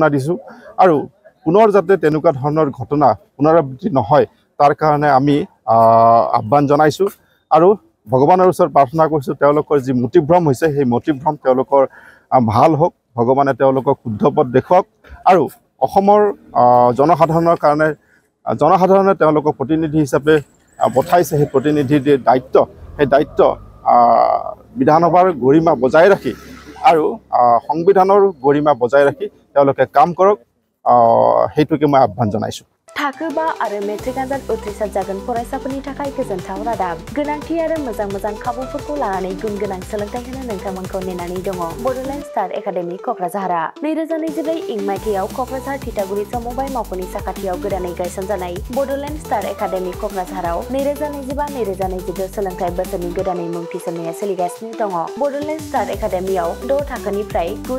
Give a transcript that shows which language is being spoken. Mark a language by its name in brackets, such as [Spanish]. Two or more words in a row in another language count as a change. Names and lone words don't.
[Assamese] দিছোঁ আৰু পুনৰ যাতে তেনেকুৱা ধৰণৰ ঘটনা পুনৰাবৃত্তি নহয় তাৰ কাৰণে আমি আহ্বান জনাইছোঁ আৰু ভগৱানৰ ওচৰত প্ৰাৰ্থনা কৰিছোঁ তেওঁলোকৰ যি মতিভ্ৰম হৈছে সেই মতিভ্ৰম তেওঁলোকৰ ভাল হওক ভগৱানে তেওঁলোকক শুদ্ধ পথ দেখুৱাওক আৰু অসমৰ জনসাধাৰণৰ কাৰণে জনসাধাৰণে তেওঁলোকক প্ৰতিনিধি হিচাপে পঠাইছে সেই প্ৰতিনিধিৰ দায়িত্ব সেই দায়িত্ব বিধানসভাৰ গৰিমা বজাই ৰাখি আৰু সংবিধানৰ গৰিমা বজাই ৰাখি তেওঁলোকে কাম কৰক সেইটোকে মই আহ্বান জনাইছোঁ [Bodo] थाखो 5 आरो मेट्रिक आनजाद उथ्रिसार जागोन फरायसाफोरनि थाखाय गोजोनथाव रादाब गोनांथि आरो मोजां खाबुफोरखौ लानानै गुन गोनां सोलोंथाइ होनो नोंथांमोनखौ नेनानै दङ बड'लेण्ड स्टार एकाडेमि क'क्राझारआ 2024 इं मायथाइयाव क'क्राझार थिथागुरि समबाय मावख'नि साखाथियाव गोदानै गायसनजानाय बड'लेण्ड स्टार एकाडेमि क'क्राझाराव 2025-2022 सोलोंथाइ बोसोरनि गोदानै मुं थिसननाया सोलिगासिनो दङ बड'लेण्ड स्टार एकाडेमियाव 6 थाखोनिफ्राय 9